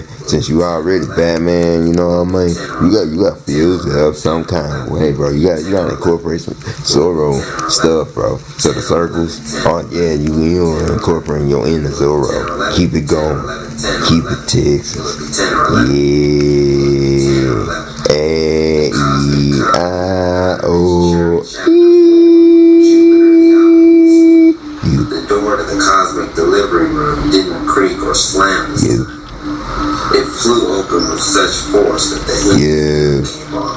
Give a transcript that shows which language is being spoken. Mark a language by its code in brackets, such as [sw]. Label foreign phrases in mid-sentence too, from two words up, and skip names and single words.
[en] Since you already Batman, you know what I mean? You got fuse it up some kind of way, bro. You gotta incorporate some Zorro stuff, bro. So the circles, oh yeah, you incorporating your inner Zorro. Keep it going. Keep it Texas. Yeah. A-E-I-O-E. The door to the cosmic delivery room didn't creak or slam. It flew open with such force that the hinge came off.